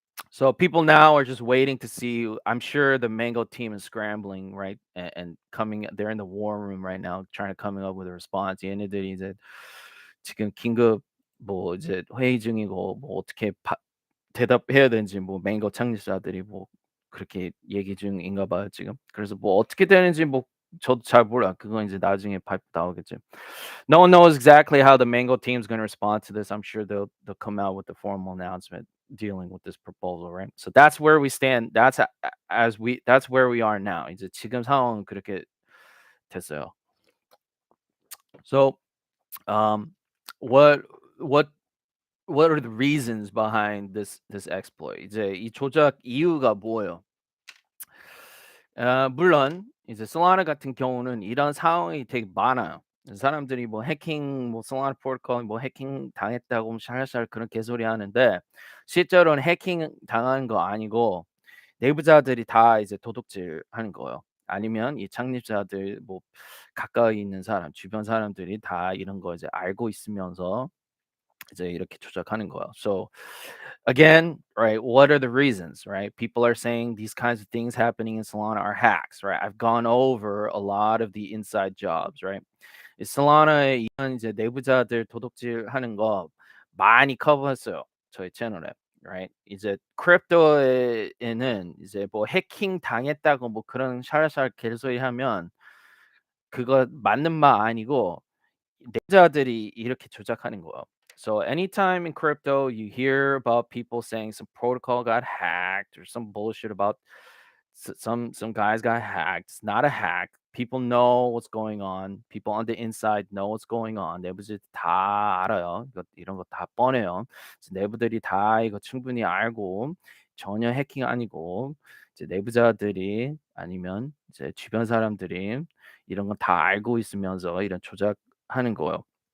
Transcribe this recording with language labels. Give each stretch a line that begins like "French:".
English: So people now are just waiting to see. I'm sure the Mango team is scrambling, right? And coming, they're in the war room right now, trying to coming up with a response.
Korean: 얘네들이 이제 지금 긴급 뭐 이제 회의 중이고 뭐 어떻게 대답해야 되는지 뭐 Mango 창립자들이 뭐 그렇게 얘기 중인가 봐요 지금. 그래서 뭐 어떻게 되는지 뭐 저도 잘 몰라요. 그건 이제 나중에 발표 나오겠죠.
English: No one knows exactly how the Mango team's gonna respond to this. I'm sure they'll come out with a formal announcement dealing with this proposal, right? So that's where we stand. That's where we are now.
Korean: 이제 지금 상황은 그렇게 됐어요.
English: So what what what are the reasons behind this exploit?
Korean: 이제 이 조작 이유가 뭐예요? 물론 이제 솔라나 같은 경우는 이런 상황이 되게 많아요. 사람들이 뭐 해킹 뭐 솔라나 프로토콜 뭐 해킹 당했다고 샬샬 그런 개소리 하는데 실제로는 해킹 당한 거 아니고 내부자들이 다 이제 도둑질하는 거예요. 아니면 이 창립자들 뭐 가까이 있는 사람, 주변 사람들이 다 이런 거 이제 알고 있으면서 이제 이렇게 조작하는 거예요.
English: So again, right, what are the reasons, right? People are saying these kinds of things happening in Solana are hacks, right? I've gone over a lot of the inside jobs, right?
Korean: 이 솔라나의 이런 이제 내부자들 도둑질하는 거 많이 커버했어요, 저희 채널에.
English: right?
Korean: 이제 크립토에는 이제 뭐 해킹 당했다고 뭐 그런 샤라샤라 개소리하면 그거 맞는 말 아니고 내부자들이 이렇게 조작하는 거예요.
English: So anytime in crypto you hear about people saying some protocol got hacked or some bullshit about some guys got hacked. It's not a hack. People know what's going on. People on the inside know what's going on.
Korean: 내부들 다 알아요. 이런 거 다 뻔해요. 그래서 내부들이 다 이거 충분히 알고 전혀 해킹 아니고 이제 내부자들이 아니면 이제 주변 사람들이 이런 건 다 알고 있으면서 이런 조작하는 거예요.